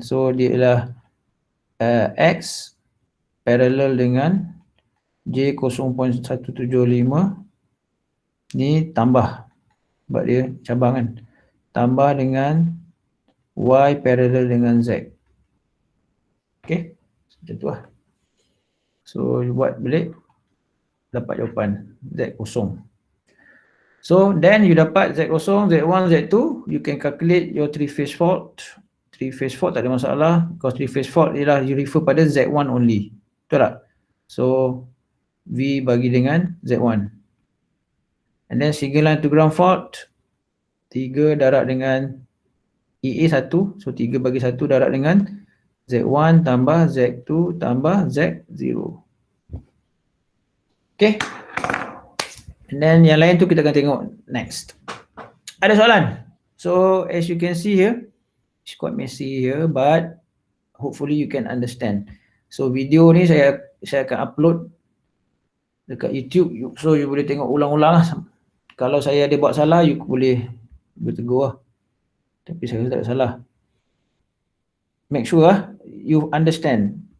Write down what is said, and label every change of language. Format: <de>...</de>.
<ms>So dia ialah X parallel dengan J 0.175 ni tambah sebab dia cabang kan, tambah dengan Y parallel dengan Z. Okay, macam tu lah. So buat balik dapat jawapan Z kosong. So then you dapat Z kosong, Z1, Z2.</ms> <en>You can calculate your three-phase fault.</en> <ms>Three-phase fault tak ada masalah. Because three-phase fault ialah you refer pada Z1 only. Betul tak? So V bagi dengan Z1.</ms> <en>And then single line to ground fault.</en> <ms>3 darab dengan EA 1. So 3 bagi 1 darab dengan Z1 tambah Z2 tambah Z0. Okay. And then yang lain tu kita akan tengok next. Ada soalan?</ms> <en>So as you can see here, it's quite messy here, but hopefully you can understand.</en> <ms>So video ni saya akan upload dekat YouTube, so you boleh tengok ulang-ulang lah. Kalau saya ada buat salah, you boleh bertegur lah. Tapi saya tak ada salah.</ms> <en>Make sure lah you understand.</en>